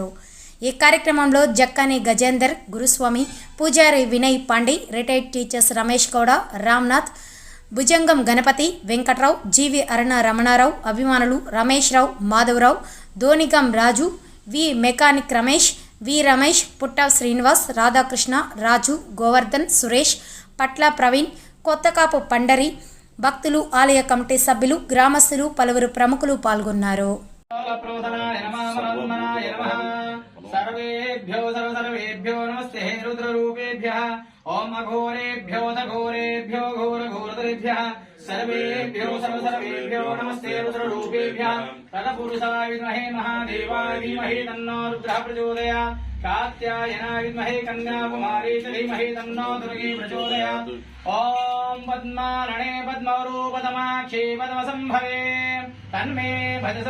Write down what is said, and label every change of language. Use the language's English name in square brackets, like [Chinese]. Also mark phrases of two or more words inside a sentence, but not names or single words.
[Telugu] ఈ కార్యక్రమంలో జక్కాని గజేందర్, గురుస్వామి, పూజారి వినయ్ పాండే, రిటైర్డ్ టీచర్స్ రమేష్ గౌడ, రామ్నాథ్, భుజంగం గణపతి, వెంకట్రావు, జీవి రమణారావు అభిమానులు రమేష్ రావు, మాధవరావు, ధోనిగం రాజు, వి మెకానిక్ రమేష్, వి రమేష్, పుట్ట శ్రీనివాస్, రాధాకృష్ణ, రాజు, గోవర్ధన్, సురేష్, పట్ల ప్రవీణ్, కొత్తకాపు పండరి, భక్తులు, ఆలయ కమిటీ సభ్యులు, గ్రామస్తులు, పలువురు ప్రముఖులు పాల్గొన్నారు. [Sanskrit] ओम अघोरेभ्यो घोरेभ्यो घोर घोरतरेभ्यः सर्वेभ्यो सर्वेभ्यो नमस्ते रुद्ररूपेभ्यः तत्पुरुषाय विद्महे महादेवाय धीमहि तन्नो रुद्रः प्रचोदयात् कात्यायनाय विद्महे कन्याकुमारी च धीमहि तन्नो दुर्गी प्रचोदयात् ओम पद्मारणे पद्मरूपतमाक्षे पद्मसंभवे तन्मे भजस